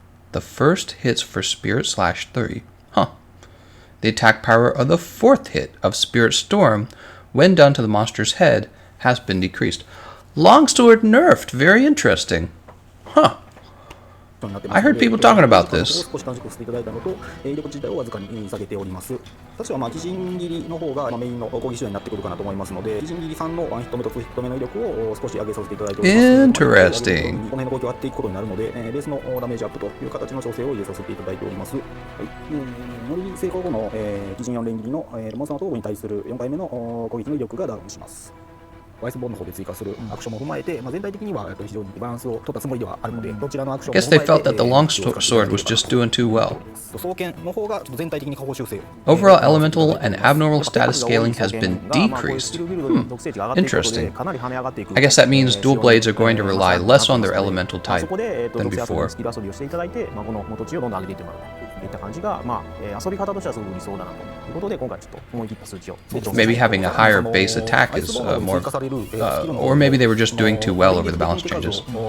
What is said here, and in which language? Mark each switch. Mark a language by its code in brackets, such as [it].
[en] The first hits for Spirit slash 3. Huh. The attack power of the fourth hit of Spirit Storm, when done to the monster's head, has been decreased. Longsword nerfed. Very interesting. Huh. I heard people talking about this. [ja] 少し短縮していただいたのと、威力自体をわずかに下げております。確か鬼人斬りの方がメインの攻撃手段になってくるかなと思いますので、鬼人斬り3の1ヒット目と2ヒット目の威力を少し上げさせていただいております。 [en] Interesting. [ja] この辺の攻撃を割っていくことになるので、ベースのダメージアップという形の調整を入れさせていただいております。はい。乗り成功後の鬼人4連斬りのモンスターの頭部に対する4回目の攻撃の威力がダウンします。アイスボーンの方で追加するアクションも踏まえて、全体的には非常にバランスを取ったつもりではあるので、どちらのアクションも [en] Guess they felt that the longsword was just doing too well. [ja] 双剣の方が全体的に下方修正。 [en] Overall elemental and abnormal status scaling has been decreased. Interesting. I guess that means dual blades are going to rely less on their elemental type than before. [ja] スキル遊びをしていただいて、この元値をどんどん上げていってもらうといった感じが、遊び方としてはすごく理想だなということで、今回ちょっと思い切った数値を。 [en] Maybe having a higher base attack is more, or maybe they were just doing too well over the balance changes.